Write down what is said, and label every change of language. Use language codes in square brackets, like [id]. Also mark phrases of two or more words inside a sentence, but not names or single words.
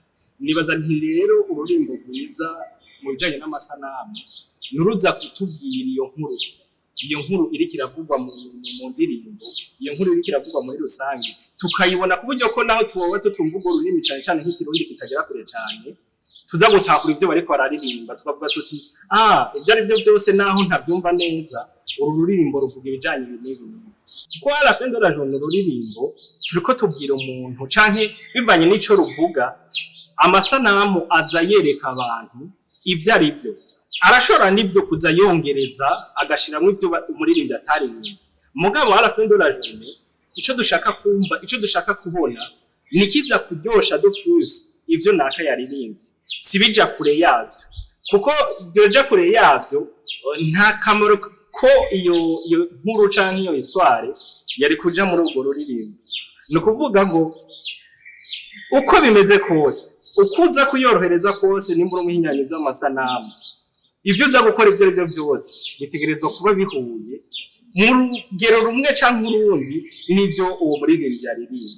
[rn] Nibaza nti rero ururimbo rwiza mu bijanye n'amasanamu nuruza kutubwira iyo nkuru iri kiravugwa mu ndirimbo, iyo nkuru iri kiravugwa muri rusange tukayibona kuburyo ko naho tuwowe tutumva urwo rurimi cyane cyane nk'ikirundi kitagera kure cyane, tuza gutahura ivyo bariko bararirimba tukavuga tuti ivyo ari byo byose naho ntavyumva neza uru ruririmbo ruvuga ibijanye n'ibintu. Kuko [fr] à la fin de la journée [rn] ururirimbo turiko tubwira umuntu canke bivanye n'ico ruvuga, amasanamu aza yereka abantu ivyo ari byo. Arashobora n'ivyo kuza yongereza agashiramwe ivyo umuririmbyi ataririnze, mugabo [fr] à la fin de la journée [rn] ico dushaka kumva, ico dushaka kubona nikiza kuryosha [fr] de plus [rn] ivyo naka yaririmbye, sibija kure yavyo, kuko byoja kure yavyo nta kamaro ko iyo nkuru canke iyo histoire yari kuja muri urwo ruririmbo. No kuvuga ngo uko bimeze kose, ukuza kuyorohereza kose nimbura umuhinyanyuza w'amasanamu, ivyo uza gukora ivyo arivyo vyose bitegerezwa kuba bihuye mu rugero rumwe canke urundi n'ivyo uwo muririmbyi yaririmbye.